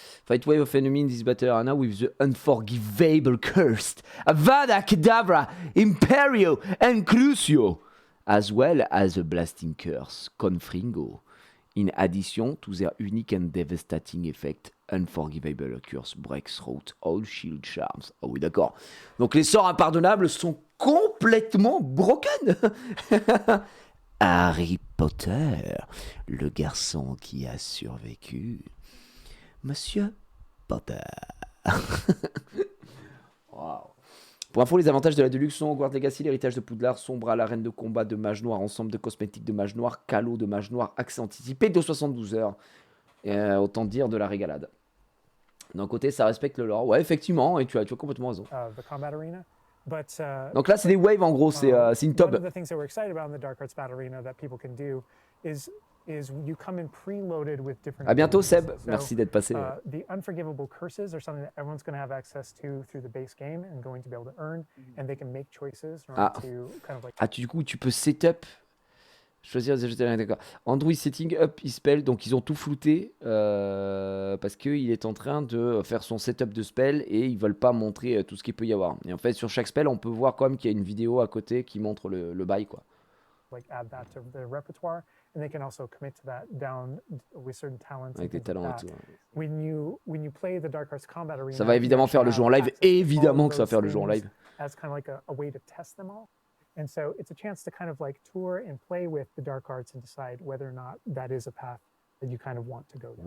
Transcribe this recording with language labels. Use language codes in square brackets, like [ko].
[en] Fight wave of enemy in this battle arena with the unforgivable cursed Avada Kedavra, Imperio, and Crucio, as well as the blasting curse Confringo. In addition to their unique and devastating effect, Unforgivable Curse breaks through all shield charms. [fr] Ah oui, d'accord. Donc les sorts impardonnables sont complètement broken. Harry Potter, le garçon qui a survécu. Monsieur Potter. Wow. Pour info, les avantages de la Deluxe sont Hogwarts Legacy, l'héritage de Poudlard, Sombre à l'arène de combat de Mage Noir, ensemble de cosmétiques de Mage Noir, Calo de Mage Noir, accès anticipé de 72 heures. Autant dire de la régalade. D'un côté, ça respecte le lore. Ouais, effectivement, et tu as complètement raison. [en] The combat arena. But, [fr] donc là, c'est des waves en gros, c'est une tub. [en] One of the things that we're excited about in the Dark Arts Battle Arena that people can do is you come in preloaded with different. [fr] À bientôt, Seb. Merci d'être passé. [en] The unforgivable curses are something that everyone's going to have access to through the base game and going to be able to earn, and they can make choices in order to kind of like. [fr] Du coup, tu peux setup. Choisir les ajouter, d'accord. [en] Android setting up spell, [fr] donc ils ont tout flouté parce qu'il est en train de faire son setup de spell et ils veulent pas montrer tout ce qu'il peut y avoir. Et en fait, sur chaque spell, on peut voir quand même qu'il y a une vidéo à côté qui montre le bail, quoi. [en] Like add that to their repertoire, and they can also commit to that down with certain talents. [fr] Avec des talents et tout. [en] When you play the Dark Arts Combat Arena, [fr] ça va évidemment faire le jeu en live. Évidemment que ça va faire le jeu en live. [en] As kind of like a way to test them all. And so it's a chance to kind of like tour and play with the Dark Arts and decide whether or not that is a path that you kind of want to go down.